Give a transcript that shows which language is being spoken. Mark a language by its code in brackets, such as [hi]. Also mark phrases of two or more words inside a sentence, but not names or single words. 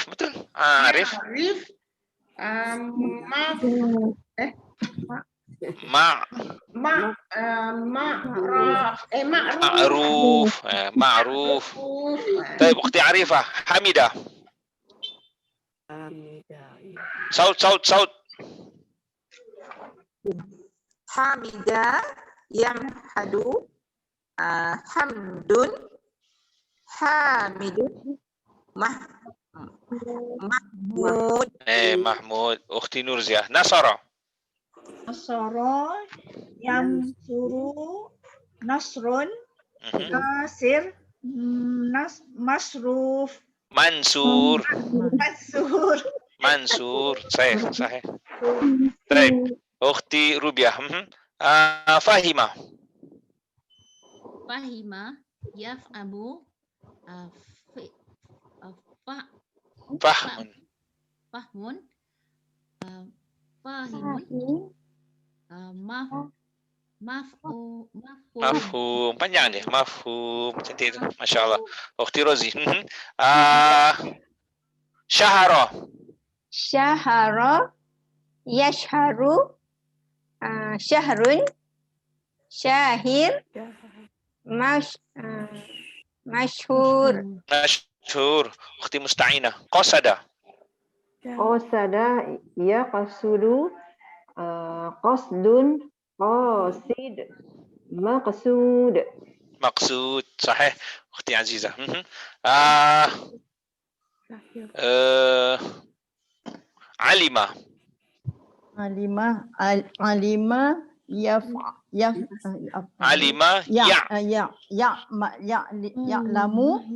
[ar] betul. عارف. معروف. [ms] Baik, Ukhti Arifah. Hamidah. Saut. [ar] حمد يحمد حمد حامد محمود. [ms] Mahmud. Ukhti Nurziah. Nasara. [ar] ينصر نصر ناصر مصروف منصور. صحيح. [ms] Baik. Ukhti Rubiah. Fahima. [ar] يفهم فهم. فاهم مفعول. مفهوم. [ms] Panjang dia. Mafhum. Cantik tu. [ar] ما شاء الله. [ms] Ukhti Rozi. [ar] شهر. شهر، يشهر، شهر، شاهر، مشهور. [ms] Mashhur. Ukhti Musta'inah. Qasada. [ar] قصد يقصد، قصد، قاصد، مقصود. [ms] Maksud. Sahih. Ukhti Azizah. Alima. [ar] علم علم. يعلم